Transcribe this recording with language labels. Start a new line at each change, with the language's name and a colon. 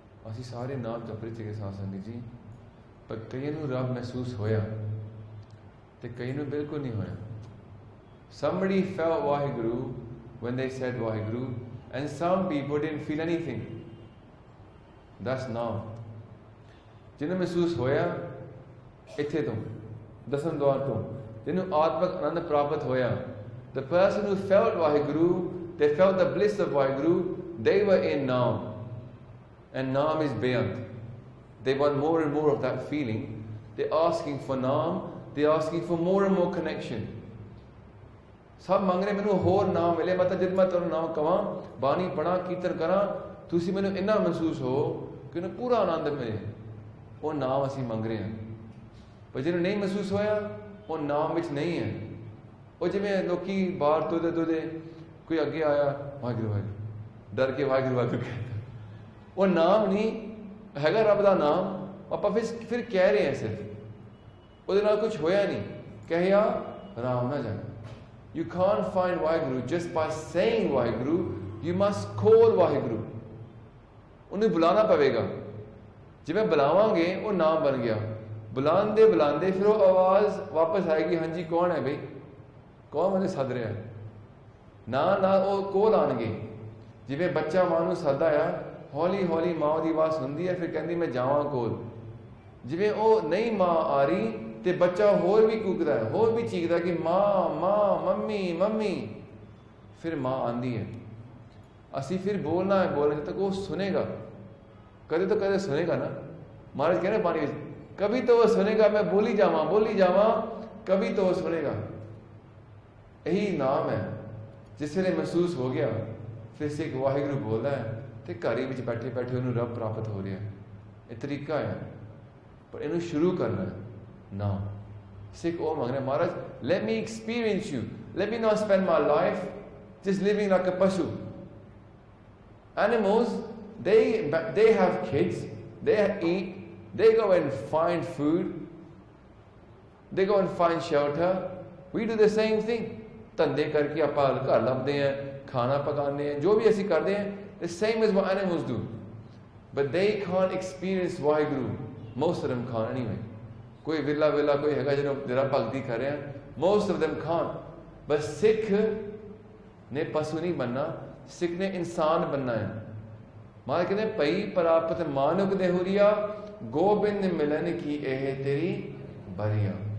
Punjabi: ਅਸੀਂ ਸਾਰੇ ਨਾਮ ਜਪ ਰਹੇ ਸੀਗੇ ਸਾਧ ਸੰਗਤ ਜੀ, ਪਰ ਕਈਆਂ ਨੂੰ ਰੱਬ ਮਹਿਸੂਸ ਹੋਇਆ ਤੇ ਕਈ ਨੂੰ ਬਿਲਕੁਲ ਨਹੀਂ ਹੋਇਆ।
English: Somebody felt Vaheguru when they said Vaheguru, and some people didn't feel anything. That's naam.
Punjabi: ਜਿਹਨੂੰ ਮਹਿਸੂਸ ਹੋਇਆ ਇੱਥੇ ਤੋਂ ਦਸਮ ਦੁਆਰ ਤੋਂ, ਜਿਹਨੂੰ ਆਤਮਿਕ ਆਨੰਦ ਪ੍ਰਾਪਤ ਹੋਇਆ,
English: the person who felt Vaheguru, they felt the bliss of Vaheguru, they were in naam. And naam is bayant. They want more and more of that feeling. They're asking for naam, they're asking for more and more connection.
Punjabi: ਸਭ ਮੰਗ ਰਹੇ ਮੈਨੂੰ ਹੋਰ ਨਾਮ ਮਿਲੇ, ਮਤਲਬ ਜਦ ਮੈਂ ਤੁਹਾਨੂੰ ਨਾਮ ਕਵਾਂ, ਬਾਣੀ ਪੜਾਂ, ਕੀਰਤਨ ਕਰਾਂ, ਤੁਸੀਂ ਮੈਨੂੰ ਇੰਨਾ ਮਹਿਸੂਸ ਹੋ ਕਿ ਉਹਨੂੰ ਪੂਰਾ ਆਨੰਦ ਮਿਲੇ। ਉਹ ਨਾਮ ਅਸੀਂ ਮੰਗ ਰਹੇ ਹਾਂ। ਪਰ ਜਿਹਨੂੰ ਨਹੀਂ ਮਹਿਸੂਸ ਹੋਇਆ, ਉਹ ਨਾਮ ਵਿੱਚ ਨਹੀਂ ਹੈ। ਉਹ ਜਿਵੇਂ ਲੋਕੀ ਬਾਹਰ ਤੁਰਦੇ ਕੋਈ ਅੱਗੇ ਆਇਆ, ਵਾਹਿਗੁਰੂ ਵਾਹਿਗੁਰੂ, ਡਰ ਕੇ ਵਾਹਿਗੁਰੂ ਵਾਹਿਗੁਰੂ ਕਹਿੰਦਾ, ਉਹ ਨਾਮ ਨਹੀਂ ਹੈਗਾ ਰੱਬ ਦਾ ਨਾਮ। ਆਪਾਂ ਫਿਰ ਕਹਿ ਰਹੇ ਹਾਂ, ਸਿਰਫ ਉਹਦੇ ਨਾਲ ਕੁਝ ਹੋਇਆ ਨਹੀਂ, ਕਹਿਆ ਆਰਾਮ ਨਾ ਜਾਏ।
English: You can't find Vaheguru just by saying Vaheguru. You must call Vaheguru.
Punjabi: ਉਹਨੂੰ ਬੁਲਾਉਣਾ ਪਵੇਗਾ। ਜਿਵੇਂ ਬੁਲਾਵਾਂਗੇ ਉਹ ਨਾਮ ਬਣ ਗਿਆ। ਬੁਲਾਉਂਦੇ ਫਿਰ ਉਹ ਆਵਾਜ਼ ਵਾਪਸ ਆਏਗੀ, ਹਾਂਜੀ ਕੌਣ ਹੈ ਬਈ, ਕੌਣ ਮੈਨੂੰ ਸੱਦ ਰਿਹਾ? ਨਾ ਉਹ ਕੋਲ ਆਉਣਗੇ। ਜਿਵੇਂ ਬੱਚਾ ਮਾਂ ਨੂੰ ਸੱਦਦਾ ਆ, ਹੌਲੀ ਹੌਲੀ ਮਾਂ ਦੀ ਆਵਾਜ਼ ਸੁਣਦੀ ਹੈ, ਫਿਰ ਕਹਿੰਦੀ ਮੈਂ ਜਾਵਾਂ ਕੋਲ। ਜਿਵੇਂ ਉਹ ਨਹੀਂ ਮਾਂ ਆ ਰਹੀ ਤੇ ਬੱਚਾ ਹੋਰ ਵੀ ਕੂਕਦਾ ਹੈ, ਹੋਰ ਵੀ ਚੀਕਦਾ ਕਿ ਮਾਂ ਮਾਂ, ਮੰਮੀ ਮੰਮੀ। ਫਿਰ ਮਾਂ ਆਉਂਦੀ ਹੈ। ਅਸੀਂ ਫਿਰ ਬੋਲਣਾ ਹੈ, ਬੋਲਣਾ ਜਦ ਤੱਕ ਉਹ ਸੁਨੇਗਾ, ਕਦੇ ਤਾਂ ਕਦੇ ਸੁਨੇਗਾ ਨਾ। ਮਹਾਰਾਜ ਕਹਿੰਦੇ ਬਾਣੀ ਵਿੱਚ,
Hindi: ਕभी तो वो सुनेगा, मैं बोली जावा, कभी तो वो सुनेगा। यही नाम है।
Punjabi: जिस ਵੇਲੇ ਮਹਿਸੂਸ ਹੋ ਗਿਆ, ਫਿਰ ਸਿੱਖ ਵਾਹਿਗੁਰੂ ਬੋਲਦਾ ਹੈ ਤੇ ਘਰ ਹੀ ਵਿੱਚ ਬੈਠੇ ਉਹਨੂੰ ਰੱਬ ਪ੍ਰਾਪਤ ਹੋ ਰਿਹਾ। ਇਹ ਤਰੀਕਾ ਹੈ। ਪਰ ਇਹਨੂੰ ਸ਼ੁਰੂ ਕਰਨਾ ਹੈ ਨਾਮ। ਸਿੱਖ ਉਹ ਮੰਗ ਰਿਹਾ,
English: Maharaj let me experience you, let me not spend my life just living like a pashu. Animals, they have kids, they eat, they go and find food, they go and find shelter. We do the same thing.
Punjabi: ਧੰਦੇ ਕਰਕੇ ਆਪਾਂ ਘਰ ਲੱਭਦੇ ਹਾਂ, ਖਾਣਾ ਪਕਾਉਂਦੇ ਹਾਂ, ਜੋ ਵੀ ਅਸੀਂ ਕਰਦੇ ਹਾਂ,
English: the same as what animals do. But they can't experience Waheguru. Most of them can't anyway.
Punjabi: ਕੋਈ ਵਿਰਲਾ ਕੋਈ ਹੈਗਾ ਜਿਹੜਾ ਭਗਤੀ ਕਰ ਰਿਹਾ,
English: most of them can't.
Punjabi: But ਸਿੱਖ ਨੇ ਪਸ਼ੂ ਨਹੀਂ ਬਣਨਾ, ਸਿੱਖ ਨੇ ਇਨਸਾਨ ਬਣਨਾ ਹੈ। ਮਹਾਰਾਜ ਕਹਿੰਦੇ ਪਈ ਪ੍ਰਾਪਤ ਮਾਨੁਕ ਦੇਹੁਰੀਆ, ਗੋਬਿੰਦ ਮਿਲਨ ਕੀ ਇਹ ਤੇਰੀ ਬਰੀਆ।